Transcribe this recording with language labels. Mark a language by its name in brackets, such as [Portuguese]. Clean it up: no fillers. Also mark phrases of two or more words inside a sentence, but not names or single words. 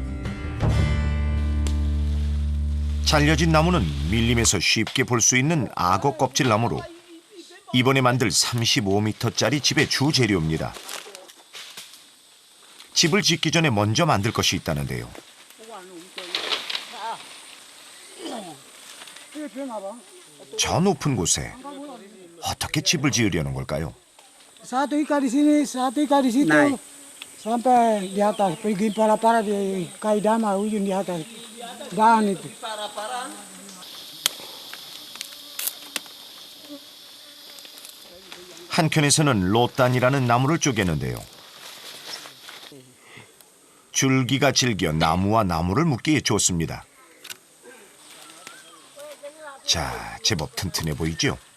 [Korean] 잘려진 나무는 밀림에서 쉽게 볼 수 있는 악어 껍질 나무로 이번에 만들 35m짜리 집의 주재료입니다. 집을 짓기 전에 먼저 만들 것이 있다는데요. 저 높은 곳에 어떻게 집을 지으려는 걸까요? [Indonesian] Satu ikat di sini, satu ikat di situ. Naik. Sampai di atas, pergi para-para di kaidama ujung di atas. Dahan itu. [Korean] 한켠에서는 로단이라는 나무를 쪼개는데요. 줄기가 질겨 나무와 나무를 묶기에 좋습니다. 자, 제법 튼튼해 보이죠?